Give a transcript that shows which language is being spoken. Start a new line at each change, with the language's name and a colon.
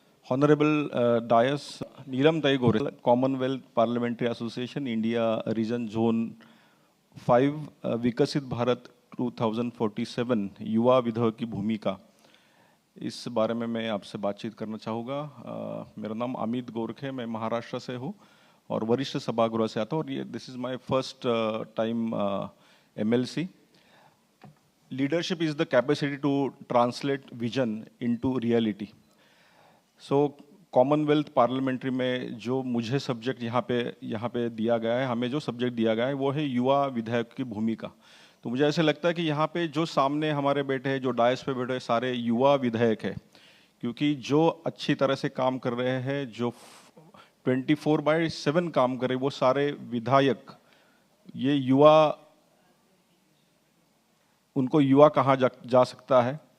Hindi: Honorable Dais, Neelam Tai Gore, Commonwealth Parliamentary Association, India Region Zone 5, विकसित भारत 2047, युवा विधेयक की भूमिका, इस बारे में मैं आपसे बातचीत करना चाहूँगा। मेरा नाम अमित गोरखे, मैं महाराष्ट्र से हूँ और वरिष्ठ सभागृह से आता हूँ और ये
English: this is my first time
Hindi: MLC.
English: Leadership is the capacity to translate vision into reality.
Hindi: So Commonwealth parliamentary में जो मुझे सब्जेक्ट यहाँ पे दिया गया है, हमें जो सब्जेक्ट दिया गया है वो है युवा विधायक की भूमिका। तो मुझे ऐसे लगता है कि यहाँ पे जो सामने हमारे बैठे हैं, जो डायस पे बैठे हैं, सारे युवा विधायक है, क्योंकि जो अच्छी तरह से काम कर रहे हैं, जो 24/7 काम कर रहे हैं, वो सारे विधायक, ये युवा, उनको युवा कहा जा सकता है।